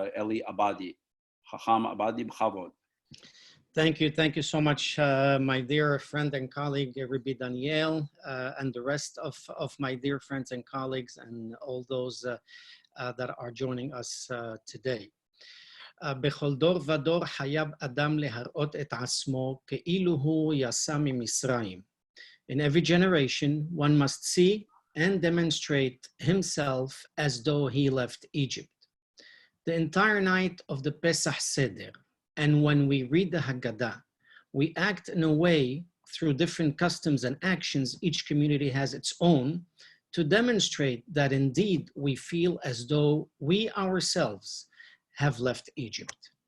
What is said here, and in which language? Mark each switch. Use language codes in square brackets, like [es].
[en] Eli Abadi. Chacham Abadi, b'chavod. Thank you so much, my dear friend and colleague, Rabbi Daniel, and the rest of my dear friends and colleagues and all those that are joining us today. [he] בכל דור ודור חייב אדם להראות את עצמו כאילו הוא יצא ממצרים. [en] In every generation, one must see and demonstrate himself as though he left Egypt. The entire night of the Pesach Seder, and when we read the Haggadah, we act in a way through different customs and actions, each community has its own, to demonstrate that indeed we feel as though we ourselves have left Egypt.